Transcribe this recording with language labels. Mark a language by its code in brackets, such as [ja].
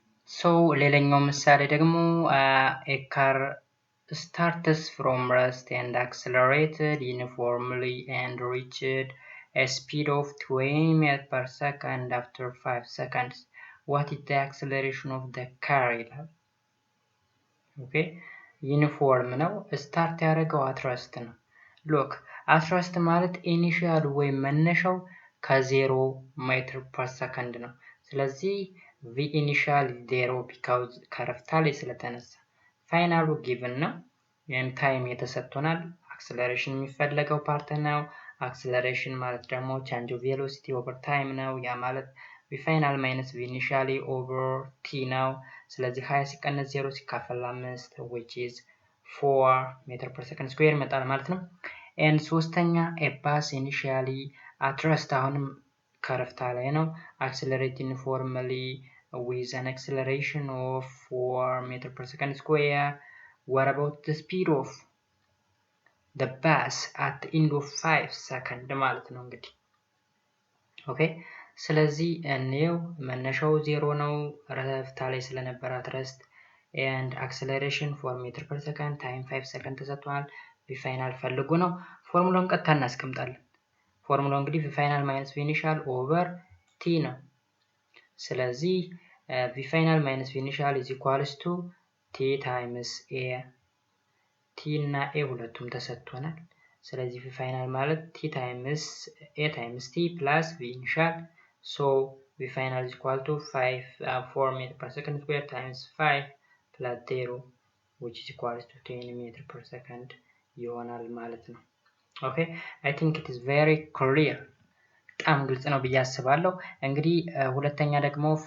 [am] ሶ ሌላኛው ምሳሌ ደግሞ [en] a car starts from rest and accelerated uniformly and reached a speed of 20 meters per second after 5 seconds. What is the acceleration of the car? Okay, uniform [am] ነው። ስታርት ያደረገው at rest ነው። ሎክ at rest ማለት ኢኒሺያል ወይ መነሻው ከ0 ሜትር ፐር ሰከንድ ነው። ስለዚህ v initial 0 because ከረፍታ ላይ ስለተነሳ ፋይናሉ ጊቭን ነው። ይሄን ታይም የተሰጥቶናል። አክሰለሬሽን የሚፈለገው ፓርት ነው። አክሰለሬሽን ማለት ደግሞ change of velocity over time ነው። ያ ማለት v final minus v initially over t ነው። ስለዚህ 20 ሲቀነስ 0 ሲካፈል 5 which is 4 ሜትር ፐር ሰከንድ ስኩዌር ይመጣል ማለት ነው። [en] and ሶስተኛ a bus initially at rest [am] አሁንም ከረፍታ ላይ ነው። [en] accelerate uniformly with an acceleration of 4 meter per second square. What about the speed of the bus at the end of 5 seconds ማለት ነው እንግዲህ። ኦኬ ስለዚህ እኔው መነሻው 0 ነው ረፍታ ላይ ስለነበረ at rest and acceleration 4 meter per second time 5 second ተሰጥቷል። v final ፈልጉ ነው። [am] ፎርሙላውን ቀጥታ እናስቀምጣለን። [en] ፎርሙላው እንግዲህ v final minus v initial over t ነው። ስለዚህ v final minus v initial is equals to t times a t እና a ሁለቱም ተሰጥቶናል። ስለዚህ v final ማለት t times a times t plus v initial, so v final is equal to 4 meter per second square times 5 plus 0 which is equal to 10 meter per second ይሆናል ማለት ነው። okay, I think it is very clear። [am] በጣም ግልጽ ነው ብዬ አስባለሁ። እንግዲህ ሁለተኛ ደግሞ